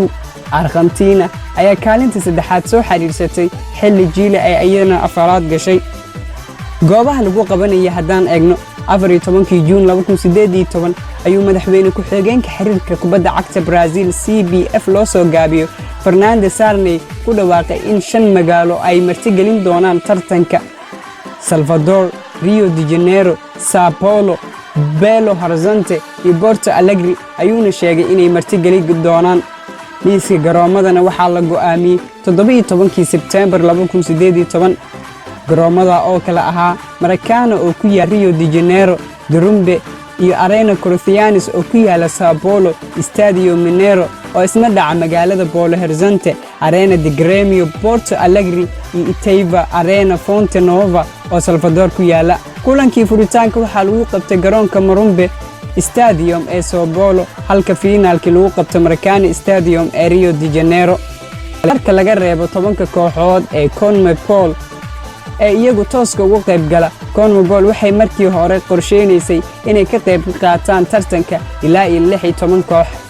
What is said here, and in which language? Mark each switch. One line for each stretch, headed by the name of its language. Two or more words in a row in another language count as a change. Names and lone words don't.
Somali: Argentina ayaa kaalinta saddexaad soo xiriirsatay xilli Chile ay iyana afaraad gashay. goobaha lagu qabanaya haddaan eegno 14 June 2018 ayuu madaxweyne ku xigeenka xiriirka kubadda cagta Brazil CBF loo soo gaabiyo Fernando Sarney ku dhawaaqay in 5 magaalo ay martigelin doonaan tartanka: Salvador, Rio de Janeiro, São Paulo, Belo Horizonte iyo Porto Alegre ayuuna sheegay inay martigelin doonaan. liiska garoomadana waxaa la go'aamiyay 17 September 2018. garoomada oo kala ahaa Maracana oo ku yaal Rio de Janeiro, Durumbe iyo Arena Corinthians oo ku yaala São Paulo, Stadio Mineiro oo isna dhaca magaalada Belo Horizonte, Arena de Grêmio Porto Alegre iyo Itaiba Arena Fonte Nova oo Salvador ku yaala. kulankii furitaanka waxaa lagu qabtay garoonka Morumbe Stadium ee São Paulo halka finaalkii lagu qabtay Maracana Stadium ee Rio de Janeiro. marka laga reebo 10 kooxood ee CONMEBOL ee iyagu tooska uga qayb gala, CONMEBOL waxay markii hore qorsheynaysay inay ka qayb qaataan tartanka ilaa 16 koox.